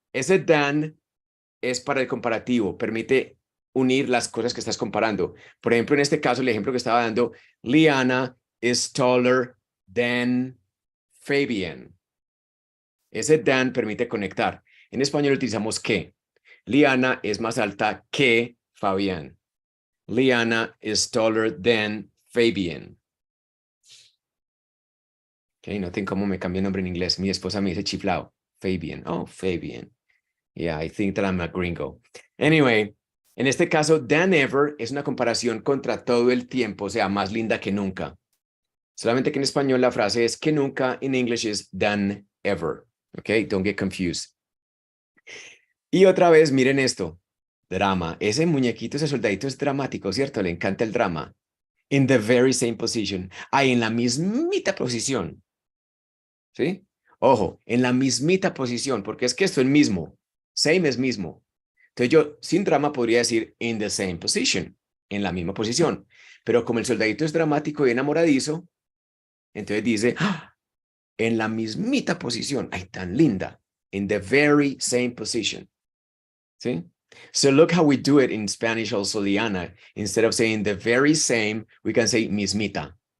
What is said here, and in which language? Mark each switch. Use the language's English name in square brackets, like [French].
[Spanish] Ese than es para el comparativo, permite unir las cosas que estás comparando. Por ejemplo, en este caso, el ejemplo que estaba dando, [English] Liana is taller than Fabian. [Spanish] Ese than permite conectar. En español utilizamos que. Liana es más alta que Fabián. [English] Liana is taller than Fabian. [Spanish] Okay, noten cómo me cambié el nombre en inglés. Mi esposa me dice chiflado. [English] Fabian. Oh, Fabian. Yeah, I think that I'm a gringo. [Spanish] Anyway, en este caso, than ever es una comparación contra todo el tiempo, o sea, más linda que nunca. Solamente que en español la frase es que nunca, [English] in English is than ever. Okay, don't get confused. [Spanish] Y otra vez, miren esto. Drama. Ese muñequito, ese soldadito es dramático, ¿cierto? Le encanta el drama. [English] In the very same position. [Spanish] Ahí en la mismita posición. ¿Sí? Ojo, en la mismita posición, porque es que esto es mismo. Same es mismo. Entonces yo, sin drama, podría decir [English] in the same position, [Spanish] en la misma posición. Pero como el soldadito es dramático y enamoradizo, entonces dice, ¡ah! En la mismita posición. ¡Ay, tan linda! [English] In the very same position. [Spanish] ¿Sí? [English] So look how we do it in Spanish also, Liana. Instead of saying the very same, we can say mismita.